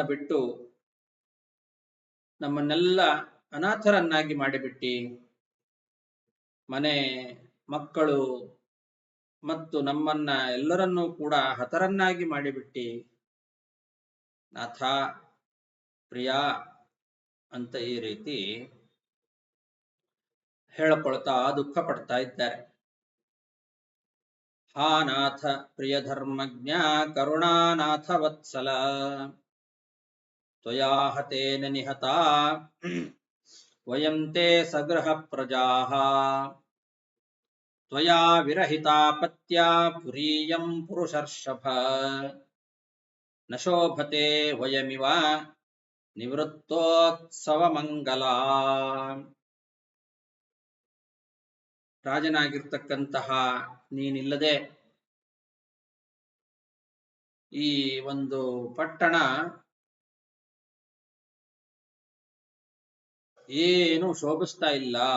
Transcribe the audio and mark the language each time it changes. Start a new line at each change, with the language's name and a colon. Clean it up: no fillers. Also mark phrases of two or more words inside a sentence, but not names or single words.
Kannada: ಬಿಟ್ಟು ನಮ್ಮನ್ನೆಲ್ಲ ಅನಾಥರನ್ನಾಗಿ ಮಾಡಿಬಿಟ್ಟಿ, ಮನೆ ಮಕ್ಕಳು ಮತ್ತು ನಮ್ಮನ್ನ ಎಲ್ಲರನ್ನೂ ಕೂಡ ಹತರನ್ನಾಗಿ ಮಾಡಿಬಿಟ್ಟಿ, ನಾಥ, ಪ್ರಿಯ ಅಂತ ಈ ರೀತಿ ಹೇಳಿಕೊಳ್ತಾ ದುಃಖ ಪಡ್ತಾ ಇದ್ದಾರೆ.
Sanskrit: ಹಾ ನಾಥ ಪ್ರಿಯ ಧರ್ಮಜ್ಞ ಕರುಣಾನಾಥ ವತ್ಸಲ ತ್ವಯಾ ಹತೇನ ನಿಹತಾ ವಯಂ ತೇ ಸಗೃಹ ಪ್ರಜಾಃ ತ್ವಯಾ ವಿರಹಿತಾ ಪತ್ಯಾ ಪುರೀಯಂ ಪುರುಷರ್ಷಭ ನ ಶೋಭತೆ ವಯಮಿವ ನಿವೃತ್ತೋತ್ಸವ ಮಂಗಲ.
Kannada: ರಾಜನಾಗಿರ್ತಕ್ಕಂತಹ ನೀನಿಲ್ಲದೆ ಈ ಒಂದು ಪಟ್ಟಣ ಏನು ಶೋಭಿಸ್ತಾ ಇಲ್ಲ.